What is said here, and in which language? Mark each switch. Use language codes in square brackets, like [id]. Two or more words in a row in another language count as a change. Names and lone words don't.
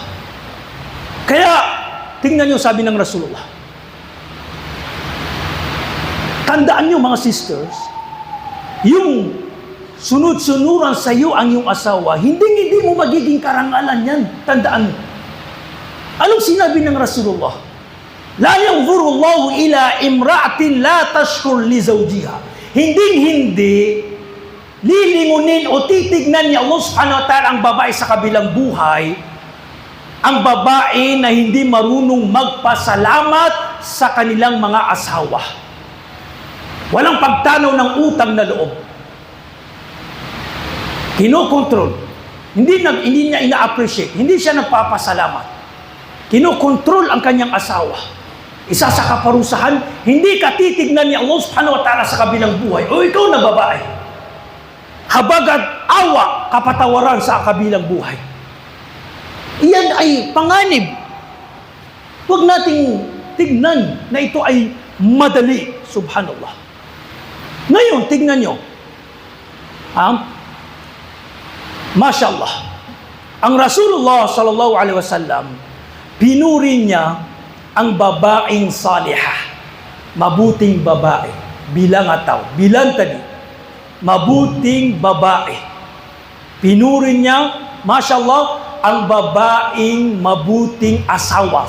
[tl] Kaya, tingnan niyo sabi ng Rasulullah. Tandaan niyo mga sisters, yung sunod-sunuran sa iyo ang iyong asawa, hindi mo magiging karangalan yan. Tandaan mo. Anong sinabi ng Rasulullah? [ar] لا ينظر الله إلى امرأة لا تشكر لزوجها. [tl] Hindi lilingunin o titignan ni Allah [ar] سبحانه وتعالى [tl] ang babae sa kabilang buhay, ang babae na hindi marunong magpasalamat sa kanilang mga asawa. Walang pagtanaw ng utang na loob. Kinokontrol. Hindi niya ina-appreciate. Hindi siya nagpapasalamat. Kinokontrol ang kanyang asawa. Isa sa kaparusahan, hindi ka titignan ni Allah [ar] سبحانه وتعالى [tl] sa kabilang buhay. O ikaw na babae. Habagat awa, kapatawaran sa kabilang buhay. Iyan ay panganib. Huwag nating tignan na ito ay madali. Subhanallah. Ngayon, tignan nyo. Mashallah. Ang Rasulullah [ar] صلى الله عليه وسلم, [tl] pinuri niya ang babaeng salihah. Mabuting babae. Bilang ataw. Bilang tadi. Mabuting babae. Pinuri niya, mashallah, ang babaeng mabuting asawa.